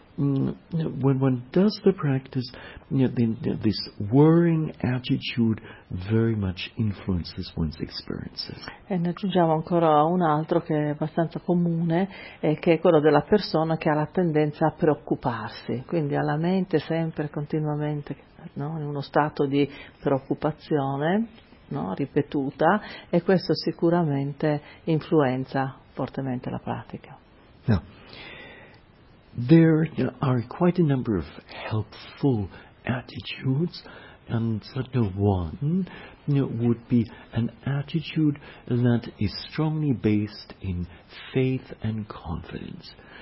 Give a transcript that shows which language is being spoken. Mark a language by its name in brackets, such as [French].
[English] when one does the practice, this worrying attitude very much influences one's experiences. [Italian] E ne aggiungiamo ancora un altro che è abbastanza comune, che è quello della persona che ha la tendenza a preoccuparsi, quindi ha la mente sempre, continuamente, no, in uno stato di preoccupazione, no, ripetuta, e questo sicuramente influenza fortemente la pratica. [English] Yeah. There are quite a number of helpful attitudes, and the one would be an attitude that is strongly based in faith and confidence.